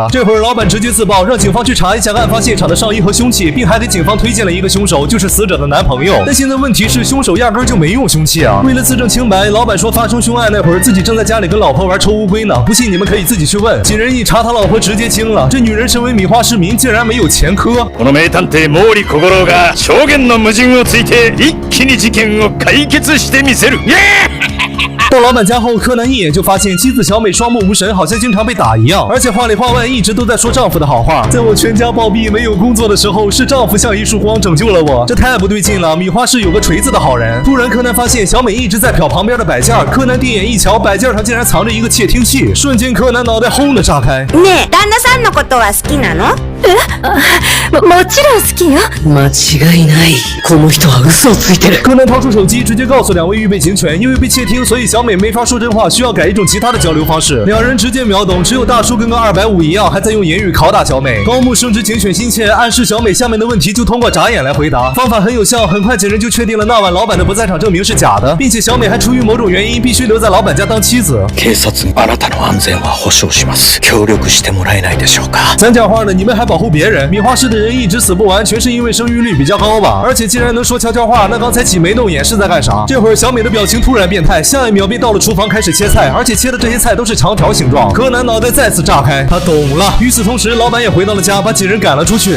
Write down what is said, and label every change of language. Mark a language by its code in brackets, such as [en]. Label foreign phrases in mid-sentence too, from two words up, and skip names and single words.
[zh] 这会儿老板直接自曝，让警方去查一下案发现场的上衣和凶器，并还给警方推荐了一个凶手，就是死者的男朋友。但现在问题是，凶手压根就没用凶器啊。为了自证清白，老板说发生凶案那会儿自己正在家里跟老婆玩抽乌龟呢。不信你们可以自己去问。警人一查，他老婆直接惊了，这女人身为米花市民，竟然没有前科。 [ja] この名探偵毛利小五郎が証言の矛盾をついて一気に事件を解決してみせる。 [zh] 到老板家后，柯南一眼就发现妻子小美双目无神，好像经常被打一样，而且话里话外一直都在说丈夫的好话。在我全家暴毙没有工作的时候，是丈夫像一束光拯救了我，这太不对劲了。米花市有个锤子的好人。突然，柯南发现小美一直在瞟旁边的摆件，柯南定眼一瞧，摆件上竟然藏着一个窃听器，瞬间柯南脑袋轰的炸开。 [ja] ねえ、旦那さんのことは好きなの？もちろん好きよ。間違いない。この人は嘘をついてる。 [zh] 柯南掏出手机，直接告诉2位预备警犬，因为被窃听，所以小美没法说真话，需要改一种其他的交流方式。2人直接秒懂，只有大叔跟个250一样，还在用言语拷打小美。高木深知警犬心切，暗示小美下面的问题就通过眨眼来回答，方法很有效。很快警人就确定了那晚老板的不在场证明是假的，并且小美还出于某种原因必须留在老板家当妻子。 [ja] 警察、あなたの安全は保証します。協力してもらえないでしょうか？ [zh] 咱讲话了，你们还保护别人？米花市的人一直死不完，全是因为生育率比较高吧？而且既然能说悄悄话，那刚才挤眉弄眼是在干啥？这会儿小美的表情突然变态，下一秒便到了厨房开始切菜，而且切的这些菜都是长条形状。柯南脑袋再次炸开，他懂了。与此同时，老板也回到了家，把几人赶了出去。